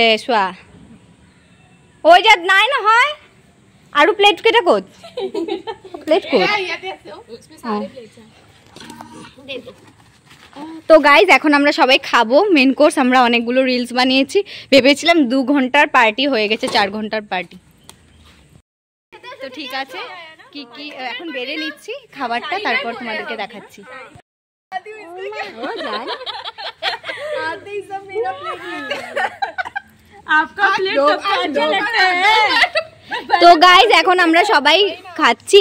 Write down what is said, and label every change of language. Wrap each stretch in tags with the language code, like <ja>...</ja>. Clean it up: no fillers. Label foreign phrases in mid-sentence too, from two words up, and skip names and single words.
<as>চোৱা, ওই যে নাই নহয় আৰু প্লেট কেইটা ক'ত, প্লেট ক'ত।</as> <bn>তো গাইজ এখন আমরা সবাই খাবো</bn> <en>main course.</en> <bn>আমরা অনেকগুলো রিলস বানিয়েছি, ভেবেছিলাম 2 ঘন্টার পার্টি, হয়ে গেছে 4 ঘন্টার পার্টি। তো ঠিক আছে, কি কি এখন বেড়ে নিচ্ছি খাবারটা, তারপর তোমাদেরকে দেখাচ্ছি। তো গাইজ এখন আমরা সবাই খাচ্ছি।</bn>